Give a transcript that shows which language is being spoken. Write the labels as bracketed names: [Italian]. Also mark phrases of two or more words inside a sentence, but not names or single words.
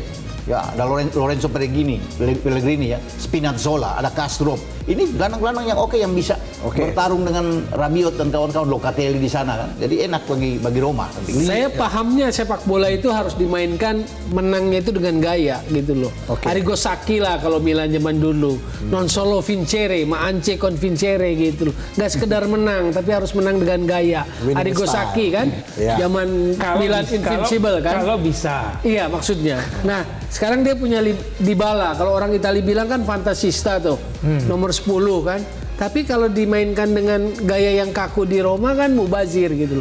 [Indonesian] Ya, ada Lorenzo Pellegrini ya, Spinazzola, ada Karsdorp. Ini gelandang-gelandang yang yang bisa Oke. bertarung dengan Rabiot dan kawan-kawan Locatelli di sana kan. Jadi enak bagi Roma. Saya pahamnya sepak bola itu harus dimainkan menangnya itu dengan gaya gitu loh. Oke. Arrigo Sacchi lah kalau Milan zaman dulu. [Italian] Non solo vincere, ma anche con vincere [Indonesian] gitu loh. Nggak sekedar menang, tapi harus menang dengan gaya. Winning Arrigo style. Sacchi kan, Iya. zaman Milan invincible kan. Kalau bisa. Iya maksudnya. Nah sekarang dia punya Dybala. Kalau orang Italia bilang kan fantasista tuh, nomor 10 kan. Tapi kalau dimainkan dengan gaya yang kaku di Roma kan mubazir gitu loh.